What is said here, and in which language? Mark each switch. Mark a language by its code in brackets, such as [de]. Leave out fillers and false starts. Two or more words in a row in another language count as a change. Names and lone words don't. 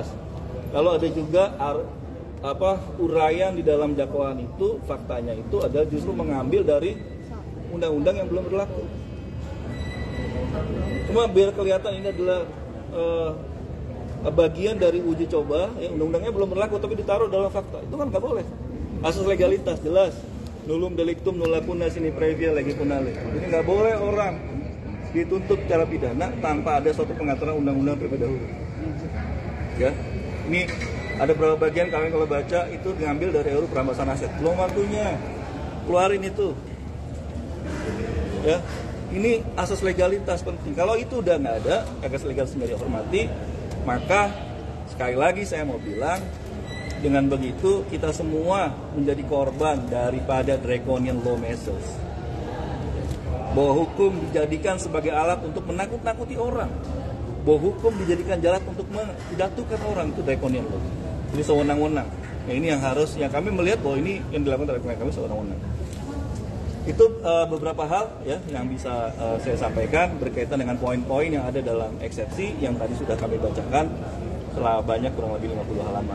[id] Lalu ada juga uraian di dalam dakwaan itu, faktanya itu adalah justru mengambil dari undang-undang yang belum berlaku. Cuma biar kelihatan ini adalah bagian dari uji coba, ya, undang-undangnya belum berlaku tapi ditaruh dalam fakta. Itu kan nggak boleh. Asas legalitas jelas. [la] Nullum delictum nulla punna sine previa legi punale. [id] Jadi nggak boleh orang dituntut secara pidana tanpa ada suatu pengaturan undang-undang terlebih dahulu. Ya, ini ada beberapa bagian kalian kalau baca itu diambil dari RUU Perampasan Aset. Belum waktunya keluarin itu. Ya, Ini asas legalitas penting. Kalau itu udah nggak ada, asas legalitas nggak dihormati, maka sekali lagi saya mau bilang, dengan begitu kita semua menjadi korban daripada [en] draconian law measures. [id] Bahwa hukum dijadikan sebagai alat untuk menakut-nakuti orang. Bahwa hukum dijadikan jalan untuk menjatuhkan orang, itu [en] draconian law. [id] Ini sewenang-wenang. Nah, ini yang kami melihat bahwa ini yang dilakukan oleh kami sewenang-wenang. Itu beberapa hal ya yang bisa saya sampaikan berkaitan dengan poin-poin yang ada dalam eksepsi yang tadi sudah kami bacakan setelah banyak kurang lebih 50 halaman.